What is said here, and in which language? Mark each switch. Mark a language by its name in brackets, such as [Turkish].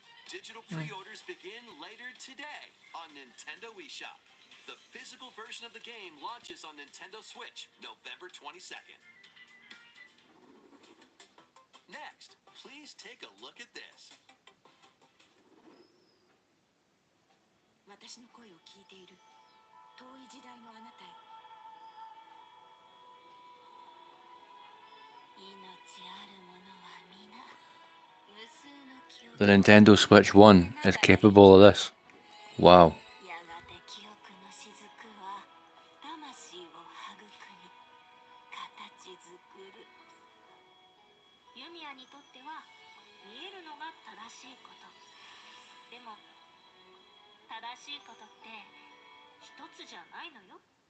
[English] Digital pre-orders begin later today on Nintendo eShop. The physical version of the game launches on Nintendo Switch November 22nd. Next, please take a look at this. [Japanese] 私の声を聞いている遠い時代のあなたへ命あるものは皆無数の記憶 [English] The Nintendo Switch 1 is capable of this. Wow. [Japanese] やがて記憶の雫は魂を育み形作るユミヤにとっては見えるのが正しいことでも正しいことって一つじゃないのよ